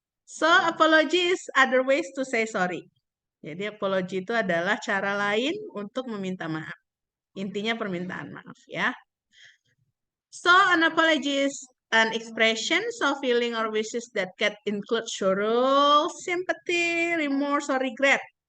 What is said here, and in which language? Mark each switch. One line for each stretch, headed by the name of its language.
English: So, apology is other ways to say sorry.
Indonesian: Jadi, apology itu adalah cara lain untuk meminta maaf. Intinya permintaan maaf ya.
English: So, an apology is an expression of feeling or wishes that can include sorrow, sympathy, remorse, or regret.